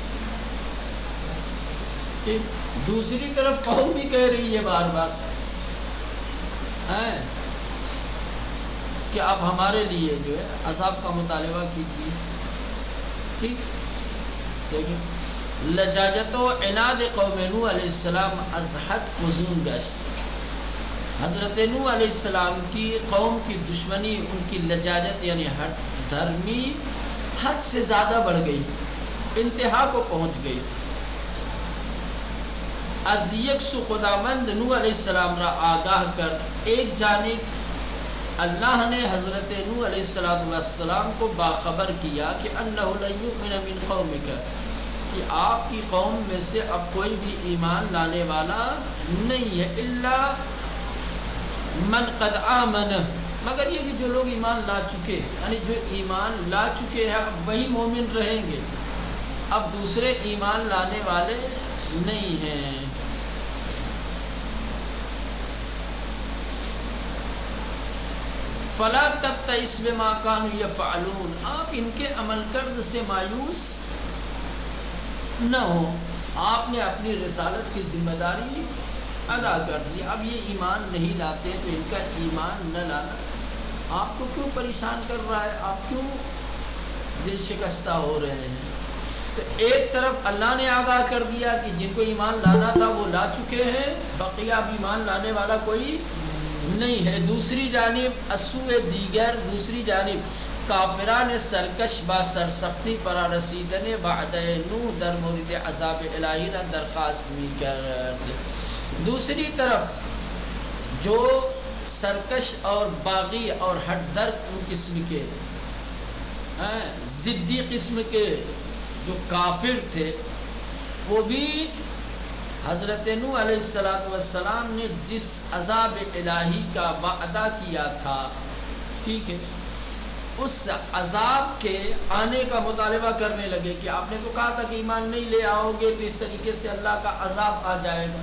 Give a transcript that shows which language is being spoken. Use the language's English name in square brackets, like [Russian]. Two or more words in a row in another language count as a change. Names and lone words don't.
[Urdu] دوسری طرف قوم بھی کہہ رہی ہے بار بار کہ آپ ہمارے لیے جو ہے عذاب کا مطالبہ کیجیے. ٹھیک دیکھیں [Persian] لجاجت و عناد قوم نوح علیہ السلام از حد فزون گشت. [Urdu] حضرت نوح علیہ السلام کی قوم کی دشمنی، ان کی لجاجت یعنی ہٹ دھرمی حد سے زیادہ بڑھ گئی، انتہا کو پہنچ گئی. [Persian] از یکسو خداوند نوح علیہ السلام را آگاہ کر، [Urdu] ایک جانب اللہ نے حضرت نوح علیہ السلام کو باخبر کیا کہ [Arabic] انہ لن یؤمن من قومک، [Urdu] کہ آپ کی قوم میں سے اب کوئی بھی ایمان لانے والا نہیں ہے، [Arabic] الا من قد آمن، [Urdu] مگر یہ کہ جو لوگ ایمان لا چکے، یعنی جو ایمان لا چکے ہیں اب وہی مومن رہیں گے، اب دوسرے ایمان لانے والے نہیں ہیں. [Arabic] فلا تبتئس بما كانوا يفعلون، [Urdu] آپ ان کے عمل کرد سے مایوس نہ ہو، آپ نے اپنی رسالت کی ذمہ داری ادا کر دی. اب یہ ایمان نہیں لاتے تو ان کا ایمان نہ لانا آپ کو کیوں پریشان کر رہا ہے، آپ کیوں دل شکستہ ہو رہے ہیں؟ تو ایک طرف اللہ نے آگاہ کر دیا کہ جن کو ایمان لانا تھا وہ لا چکے ہیں، بقیہ اب ایمان لانے والا کوئی نہیں ہے. دوسری جانب [Persian] اسوء دیگر، [Urdu] دوسری جانب [Persian] کافران سرکش با سرسختی فرا رسیدن بعد نوح در مورد عذاب الہی را درخواست می کرد. [Urdu] دوسری طرف جو سرکش اور باغی اور ہٹ در قسم کے ضدی قسم کے جو کافر تھے، وہ بھی حضرت نوح علیہ السلام نے جس عذاب الہی کا وعدہ کیا تھا، ٹھیک ہے، اس عذاب کے آنے کا مطالبہ کرنے لگے کہ آپ نے تو کہا تھا کہ ایمان نہیں لے آؤ گے تو اس طریقے سے اللہ کا عذاب آ جائے گا.